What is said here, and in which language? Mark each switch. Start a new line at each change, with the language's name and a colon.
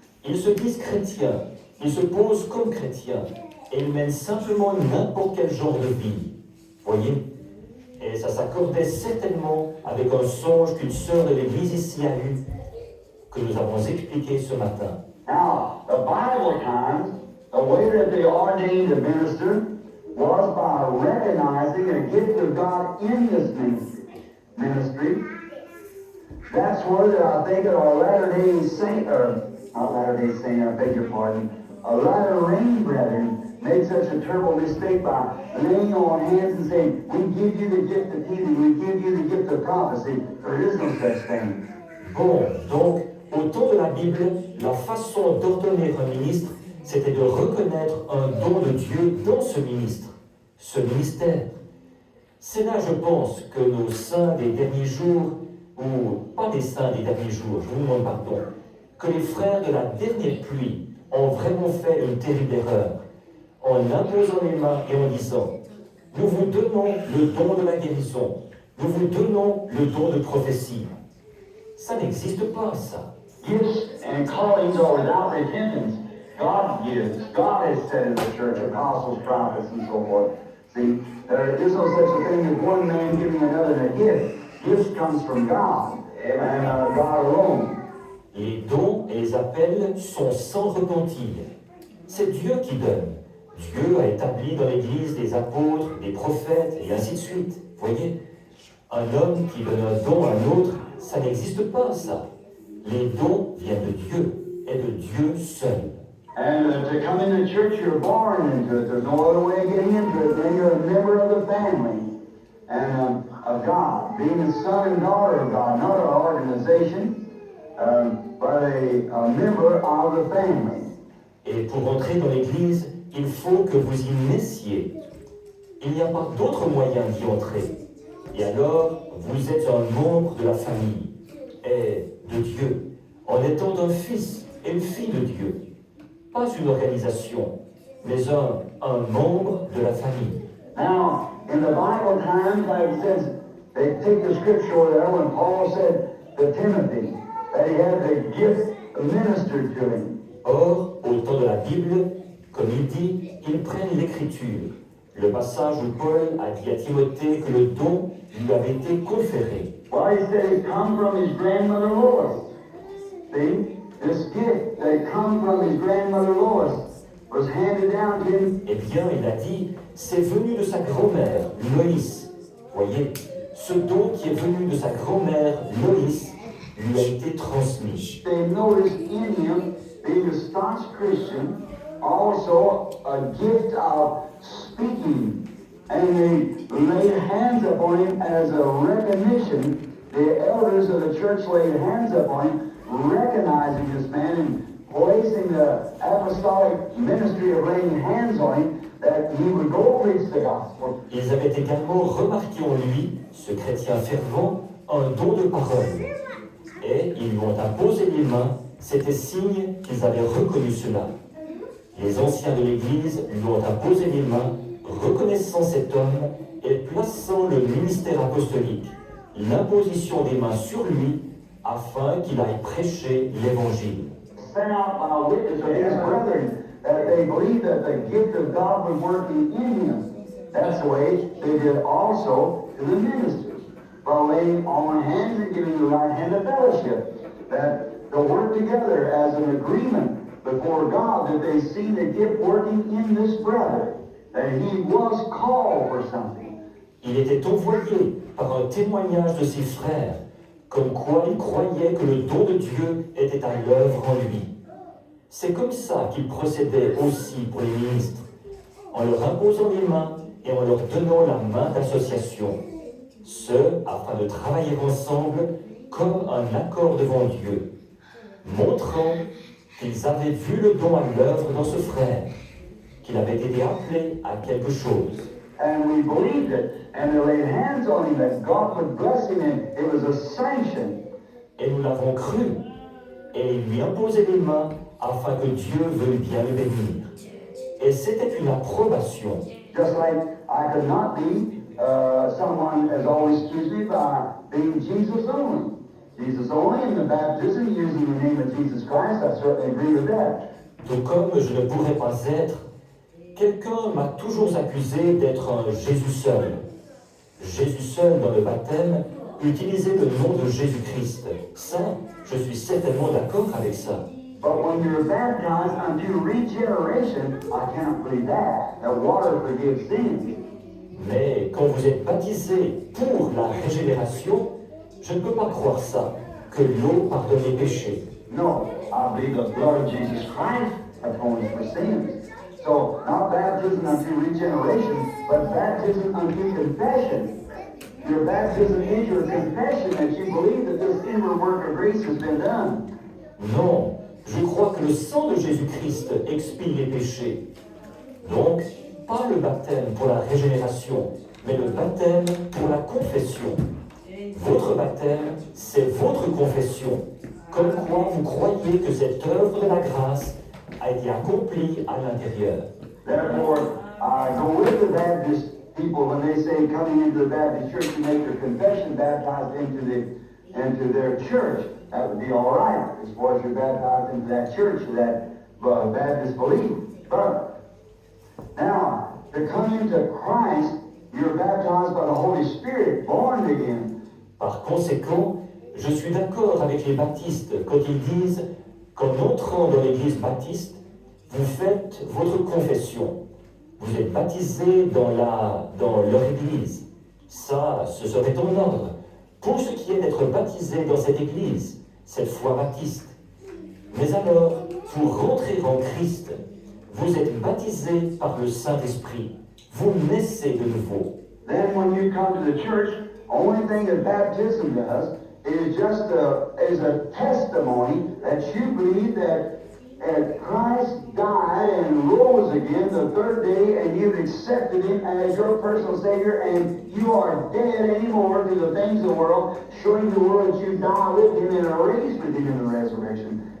French: Ils se disent chrétiens, ils se posent comme chrétiens, et ils mènent simplement n'importe quel genre de vie. Voyez? Et ça s'accordait certainement avec un songe qu'une sœur de l'église ici a eu, que nous avons expliqué ce matin.
English: Now, the Bible times, the way that they ordained a minister was by recognizing a gift of God in this ministry. That's where I think of our Latter-day Saint, or not Latter-day Saint, I beg your pardon, a Latter Rain brethren made such a terrible mistake by laying on hands and saying, we give you the gift of healing, we give you the gift of prophecy. There is no such thing.
French: Bon, donc, au temps de la Bible, la façon d'ordonner un ministre, c'était de reconnaître un don de Dieu dans ce ministre, ce ministère. C'est là, je pense, que nos saints des derniers jours, ou pas des saints des derniers jours, je vous demande pardon, que les frères de la dernière pluie ont vraiment fait une terrible erreur en imposant les mains et en disant « Nous vous donnons le don de la guérison, nous vous donnons le don de prophétie. » Ça n'existe pas, ça.
English: Gifts and callings are without repentance. God gives. God has said in the church, apostles, prophets, and so forth. See, there is no such a thing as one man giving another a gift. Gift comes from God, and God alone.
French: Les dons et les appels sont sans repentir. C'est Dieu qui donne. Dieu a établi dans l'Église des apôtres, des prophètes, et ainsi de suite. Voyez, un homme qui donne un don à un autre, ça n'existe pas, ça. Les dons viennent de Dieu, et de Dieu seul.
English: And to come in the church, you're born into it. There's no other way of getting into it. Then you're a member of the family and of God, being a son and daughter of God, not an organization, but a member of the family.
French: Et pour entrer dans l'Église, il faut que vous y naissiez. Il n'y a pas d'autre moyen d'y entrer. Et alors, vous êtes un membre de la famille et de Dieu, en étant un fils et une fille de Dieu. Pas une organisation, mais un membre de la famille.
English: Now, in the Bible times, like it says, they take the scripture over there when Paul said to Timothy that he had the gift ministered to him.
French: Or, au temps de la Bible, comme il dit, ils prennent l'Écriture, le passage où Paul a dit à Timothée que le don lui avait été conféré.
English: Well, he said it come from his grandmother Lois. See? This gift that come from his grandmother Lois was handed down to him.
French: Eh bien, il a dit, c'est venu de sa grand-mère, Loïs. Voyez, ce don qui est venu de sa grand-mère, Loïs, lui a été transmis.
English: They noticed in him, being a staunch Christian, also a gift of speaking. And they laid hands upon him as a recognition. The elders of the church laid hands upon him, recognizing this man and placing the apostolic ministry of laying hands on him, that he would go preach the gospel.
French: Ils avaient également remarqué en lui, ce chrétien fervent, un don de parole. Et ils lui ont imposé les mains, c'était signe qu'ils avaient reconnu cela. Les anciens de l'Église lui ont imposé les mains, reconnaissant cet homme et plaçant le ministère apostolique, l'imposition des mains sur lui, afin qu'il aille prêcher l'Évangile.
English: Sent out by a witness of his brethren that they believed that the gift of God was working in him. That's the way they did also to the ministers, by laying on hands and giving the right hand of fellowship, that they'll work together as an agreement before God that they see the gift working in this brother, that he was called for something.
French: Il était envoyé par un témoignage de ses frères, comme quoi il croyait que le don de Dieu était à l'œuvre en lui. C'est comme ça qu'il procédait aussi pour les ministres, en leur imposant les mains et en leur donnant la main d'association, ce afin de travailler ensemble comme un accord devant Dieu, montrant qu'ils avaient vu le don à l'œuvre dans ce frère, qu'il avait été appelé à quelque chose.
English: And we believed it, and they laid hands on him that God would bless him, and it was a sanction.
French: Et nous l'avons cru, et il lui imposait les mains afin que Dieu veuille bien le bénir. Et c'était une approbation.
English: Just like I could not be, someone has always accused me by being Jesus only. Jesus only in the baptism, using the name of Jesus Christ, I certainly agree with that.
French: Tout comme je ne pourrais pas être, quelqu'un m'a toujours accusé d'être un Jésus seul. Jésus seul dans le baptême, utiliser le nom de Jésus-Christ. Ça, je suis certainement d'accord avec ça.
English: But when you're baptized unto regeneration, I cannot believe that. That water forgives sins.
French: Mais quand vous êtes baptisé pour la régénération, je ne peux pas croire ça, que l'eau pardonne les péchés.
English: No, I believe the blood of Jesus Christ atones for sins. So, not baptism unto regeneration, but baptism unto confession. Your baptism is your confession that you believe that this inward work of grace has been done.
French: Non, je crois que le sang de Jésus-Christ expie les péchés. Donc, pas le baptême pour la régénération, mais le baptême pour la confession. Votre baptême, c'est votre confession, comme quoi vous croyez que cette œuvre de la grâce a été accomplie à l'intérieur.
English: Therefore, go with the Baptist people when they say coming into the Baptist church to make their confession, baptized into their church. That would be all right as far as you're baptized into that church, that Baptist belief. But now, to come into Christ, you're baptized by the Holy Spirit, born again.
French: Par conséquent, je suis d'accord avec les baptistes quand ils disent qu'en entrant dans l'église baptiste, vous faites votre confession. Vous êtes baptisé dans leur église. Ça, ce serait en ordre. Pour ce qui est d'être baptisé dans cette église, cette foi baptiste. Mais alors, pour rentrer en Christ, vous êtes baptisé par le Saint-Esprit. Vous naissez de nouveau.
English: Then when you come to the church, only thing that baptism does is just is a testimony that you believe that Christ died and rose again the third day, and you've accepted Him as your personal Savior, and you are dead anymore to the things of the world, showing the world that you die with Him and are raised with Him in the resurrection.